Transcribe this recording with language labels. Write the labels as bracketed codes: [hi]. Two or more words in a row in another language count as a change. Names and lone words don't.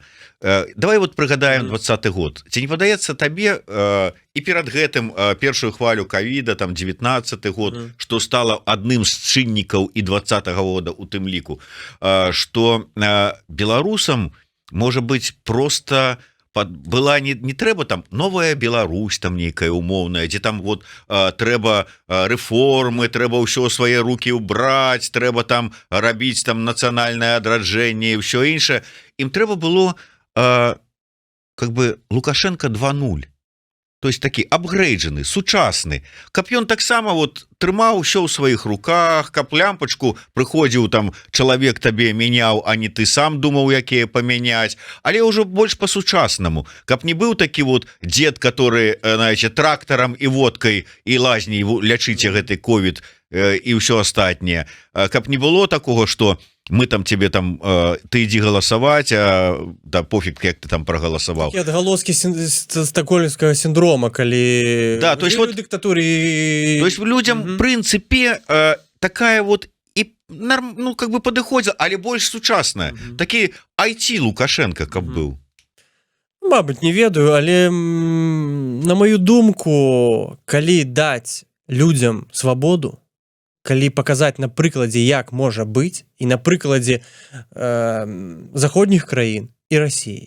[be] Давай вот прыгадаем 20-й год. Ці не падаецца табе і перад гэтым першую хвалю ковіда, там 19-й год, што стала адным з чыннікаў і 20-го года у тым ліку, што беларусам можа быць просто была не трэба там новая Беларусь там нейкая умоўная, дзе там вот трэба рэформы, трэба ўсё свае рукі ўбраць, трэба там рабіць там нацыянальнае адраджэнне і ўсё іншае. Ім трэба было [ru] как бы [be] Лукашенко 2.0. [ru] То есть [be] такі апгрейджаны, сучасны, каб ён таксама вот трымаў усё ў сваіх руках, каб лямпачку прыходзіў там чалавек табе мяняў, а не ты сам думаў, якія памяняць, але ўжо больш па-сучаснаму, каб не быў такі вот дзед, [ru] который, знаете, [be] трактарам і водкай і лазняй лячыце гэты ковід і ўсё астатняе, каб не было [ru] такого, что мы там тебе [be] там ты ідзі галасаваць, да пофіг, як ты там прагаласаваў. Такі адгалоскі стакгольмскага сіндрома, калі да, [ru] то есть вот [be] дыктатуры. [ru] То есть [be] людям в прынцыпе такая вот і [ru] ну как бы [be] падыходзіла, але больш сучасная. Такі IT Лукашенко каб быў. Мабыць, не ведаю, але на маю думку, калі даць людям свабоду, калі паказаць на прыкладзе, як можа быць, і на прыкладзе заходніх краін і Расіі.